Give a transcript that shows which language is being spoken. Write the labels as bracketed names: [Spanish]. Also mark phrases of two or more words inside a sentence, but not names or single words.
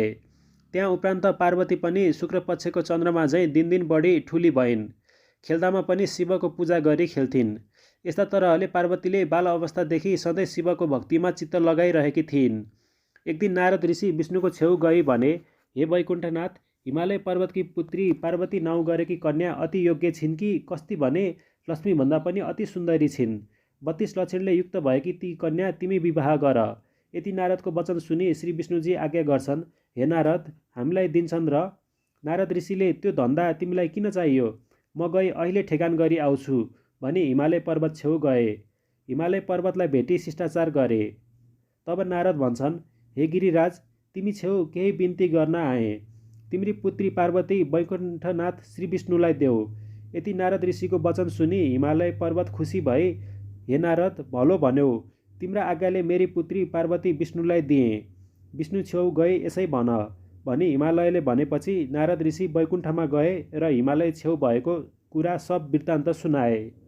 [Nepali] त्यहाँ उपरान्त पार्वती पनि शुक्लपक्षको चन्द्रमा झैँ दिन दिन बढी ठुली भइन्। खेल्दामा पनि शिवको पूजा गरी खेल्थिन्। यस्ता तरहले पार्वतीले बाल अवस्थादेखि सधैँ शिवको भक्तिमा चित्त लगाइरहेकी थिइन्। एक दिन नारद ऋषि विष्णुको छेउ गई भने, हे वैकुण्ठनाथ, हिमालय पर्वतकी पुत्री पार्वती नाउँ गरेकी कन्या अति योग्य छिन् कि कस्ती भने लक्ष्मीभन्दा पनि अति सुन्दरी छिन्। 32 लक्षणले युक्त भएकी ती कन्या तिमी विवाह गर। यति नारदको वचन सुनि श्री विष्णुजी आज्ञा गर्छन्, हे नारद, हामीलाई दिन्छन् र? नारद ऋषिले, त्यो धन्दा तिमीलाई किन चाहियो? म गई अहिले ठेगान गरी आउँछु भनी हिमालय पर्वत छेउ गए। हिमालय पर्वतलाई भेटी शिष्टाचार गरे। तब नारद भन्छन्, हे गिरिराज, तिमी छेउ केही बिन्ती गर्न आए। तिम्री पुत्री पार्वती वैकुण्ठनाथ श्री विष्णुलाई देऊ। यति नारद ऋषिको वचन सुनि हिमालय पर्वत खुसी भई, हे नारद, भलो भन्यौ। तिम्रा आज्ञाले मेरी पुत्री पार्वती विष्णुलाई दिएँ। विष्णु छेउ गए यसै भन भनी हिमालयले भनेपछि नारद ऋषि वैकुण्ठमा गए र हिमालय छेउ भएको कुरा सब वृत्तान्त सुनाए।